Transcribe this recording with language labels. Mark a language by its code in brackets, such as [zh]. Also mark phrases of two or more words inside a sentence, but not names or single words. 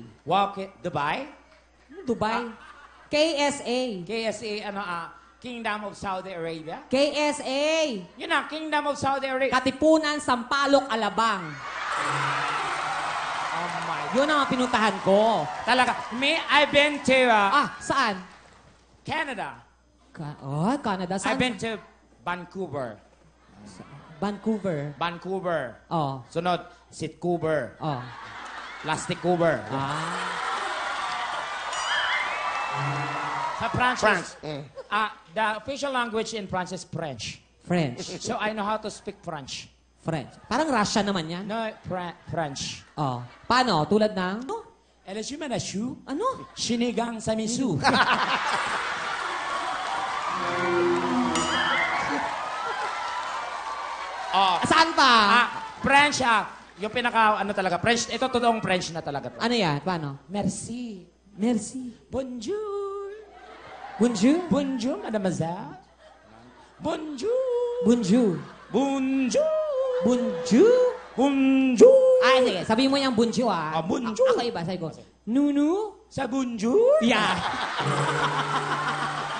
[en] Wow, Dubai? Dubai. KSA. KSA, Kingdom of Saudi Arabia? KSA. [tl] Yun na, Kingdom of Saudi Arabia. Katipunan, Sampaloc, Alabang. [en] Oh my God. [tl] Yun ang pinuntahan ko. Talaga. [en] I've been to [tl] Saan? Canada. Canada. Saan? [en] I've been to Vancouver. Vancouver. Oh. [tl] Sunod, Sitcouver. Oh. Plasticouver. Sa France. [en] The official language in France is French. French. So I know how to speak French. French. [tl] Parang Russia naman yan. [en] No, French. [tl] Oh. Paano? Tulad ng? LSU Manashu. Ano? Sinigang sa misu. Saan pa? French, yung pinaka, talaga, French, ito totoong French na talaga. Ano yan? Paano? [fr] Merci. Merci. Bonjour. Bonjour. Bonjour, mademoiselle. Bonjour. Bonjour. Bonjour. Bonjour. Bonjour. [tl] Sige. Sabihin mo yung bonjour, [fr] bonjour. [tl] Ako iba. Sabi ko, Nunu? Sa bonjour? [en] Yeah.